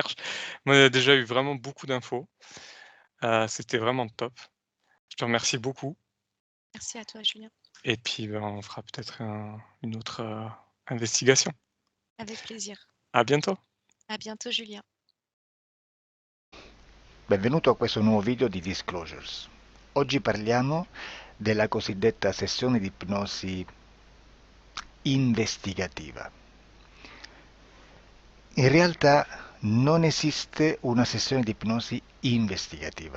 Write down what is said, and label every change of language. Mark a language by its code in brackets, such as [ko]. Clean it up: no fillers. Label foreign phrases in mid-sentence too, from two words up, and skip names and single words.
[fr] recherche. Moi, on a déjà eu vraiment beaucoup d'infos. C'était vraiment top. Je te remercie beaucoup merci à toi, Julien. et puis, ben, on fera peut-être une autre, investigation. Avec plaisir. À bientôt. À bientôt, Julien. [it] Benvenuto a questo nuovo video di Disclosures. Oggi parliamo della cosiddetta sessione di ipnosi investigativa. In realtà non esiste una sessione di ipnosi investigativa.